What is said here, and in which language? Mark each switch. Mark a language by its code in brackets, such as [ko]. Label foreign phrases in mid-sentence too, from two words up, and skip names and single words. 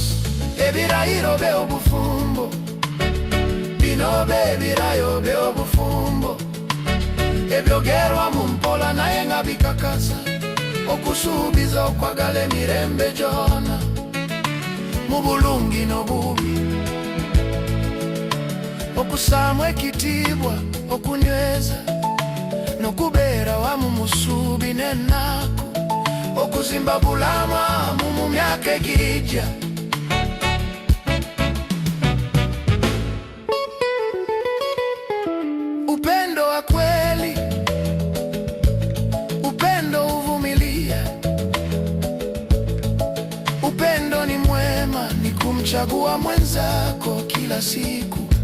[lg] Ebirayiro bye obufumbo, bino ebirayiro bye obufumbo, ebyogerwa mu mpola naye nga bikakasa, okusuubiza okwagala emirembe gyonna, mu bulungi n'obubi, okusaamu ekitiibwa, okunyweza n'okubeera wamu mu ssuubi n'ennaku, okuzimba bulamu mu myaka egijja. [sw] Upendo wa kweli, upendo huvumilia, upendo ni mwema, ni kumchagua mwenzako kila siku,